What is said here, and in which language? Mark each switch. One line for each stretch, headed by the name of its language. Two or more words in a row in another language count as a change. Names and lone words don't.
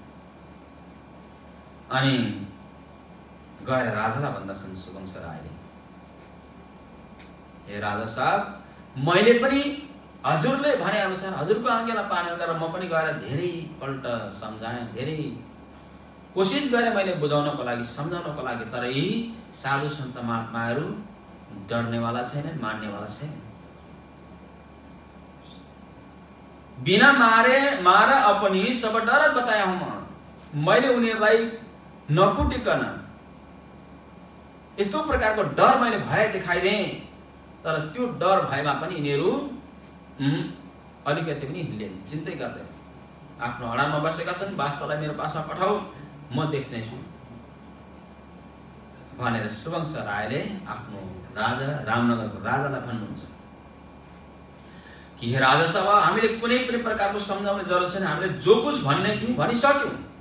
Nepali: अनि गएर राजालाई भन्दछन् सुबंसरायले, हे राजा साहब, मैले पनि हजुरले भने अनुसार हजुरको आज्ञालाई पालन गरेर म पनि गएर धेरै पल्ट सम्झाएँ, धेरै कोसिस गरेँ मैले बुझाउनको लागि, सम्झाउनको लागि, तर यी साधु सन्त महात्माहरू डर्नेवाला छैन, मान्नेवाला छैन।
Hindi: बिना मारे अपनी सब डर बताया हूँ,
Nepali: मैले उनीहरूलाई नकुटिकन यस्तो प्रकारको डर मैले भय देखाइदिएँ, तर त्यो डर भएमा पनि यिनीहरू अलिकति पनि हिल्दैन, चिन्तै गर्दैन। आफ्नो अडानमा बसेका छन्, बादशाहलाई मेरो पासमा पठाऊ, म देख्नेछु भनेर सुबंसरायले आफ्नो राजा रामनगरको राजालाई भन्नुहुन्छ कि हे राजा साहब, हामीले कुनै पनि प्रकारको सम्झाउने जरुरत छैन, हामीले
Hindi: जो कुछ
Nepali: भन्ने थियौँ भनिसक्यौँ।